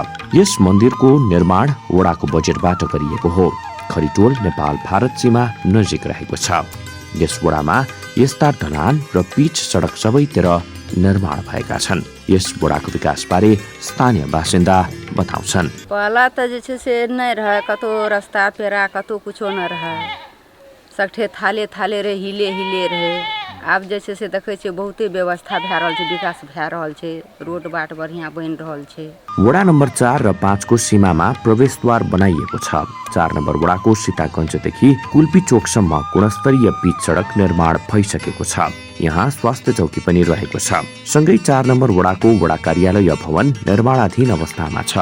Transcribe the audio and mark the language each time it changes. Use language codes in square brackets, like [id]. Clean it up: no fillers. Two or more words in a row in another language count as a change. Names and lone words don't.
[ne] यस मन्दिरको निर्माण वडाको बजेटबाट गरिएको हो। खरीटोल नेपाल भारत सीमा नजिक रहेको छ। यस वडामा यस्ता ढलान र पिच सडक सबैतिर निर्माण भएका छन्। यस वडाको विकासबारे स्थानीय बासिन्दा बताउँछन्, [mai] पहिला त जे छै से नै रहे, कतो रास्ता पेरा कतो कुछो न रहे, सगठे थाले थाले रे हिले रहे। आब जे छै से देखै छियै बहुते व्यवस्था भए रहल छै, विकास भए रहल छै, रोड बाट बढ़िया बनि रहल छै। [ne] वडा नम्बर 4 र 5 को सीमामा प्रवेशद्वार बनाइएको छ। 4 नम्बर वडाको सीतागञ्जदेखि कुल्पी चोकसम्म गुणस्तरीय पिच सडक निर्माण भइसकेको छ। यहाँ स्वास्थ्य चौकी पनि रहेको छ। सँगै 4 नम्बर वडाको वडा कार्यालय भवन निर्माणाधीन अवस्थामा छ।